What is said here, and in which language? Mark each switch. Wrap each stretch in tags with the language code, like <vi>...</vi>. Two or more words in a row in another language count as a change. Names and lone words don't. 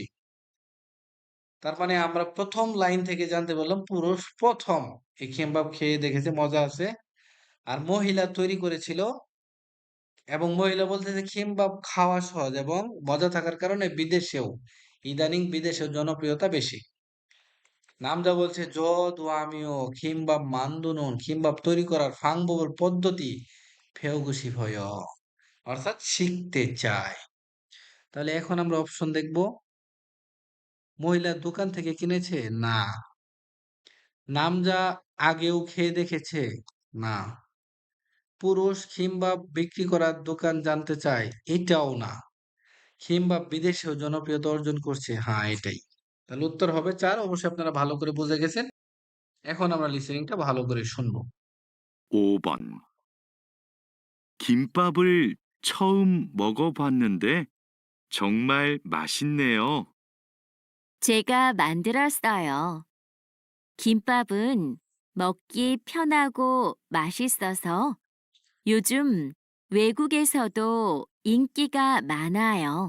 <bn>তার মানে আমরা প্রথম লাইন থেকে জানতে পারলাম পুরুষ প্রথম এই কিম্বাব খেয়ে দেখেছে মজা আছে, আর মহিলা তৈরি করেছিল। এবং মহিলা বলতেছে কিম্বাব খাওয়া সহজ এবং মজা থাকার কারণে ইদানিং বিদেশেও জনপ্রিয়তা বেশি। নামজা বলছে যদু আমিও কিম্বাব 만드는 কিম্বাব তৈরি করার 방법을 পদ্ধতি</bn> <ko>배우고 싶어요,</ko> <bn>অর্থাৎ শিখতে চায়। তাহলে এখন আমরা অপশন দেখব। মহিলা দোকান থেকে কিনেছে না, নামজা আগেও খেয়ে দেখেছে না, পুরুষ কিম্বাব বিক্রি করার দোকান জানতে চায় এটাও না, কিম্বাব বিদেশেও জনপ্রিয়তা অর্জন করছে হ্যাঁ এটাই। তাহলে উত্তর হবে 4। অবশ্যই আপনারা ভালো করে বুঝে গেছেন। এখন আমরা লিসেনিংটা ভালো করে শুনবো।</bn> <ko>5번. 김밥을 처음 먹어봤는데 정말 맛있네요. 제가 만들었어요. 김밥은 먹기 편하고 맛있어서 요즘 외국에서도 인기가 많아요.</ko>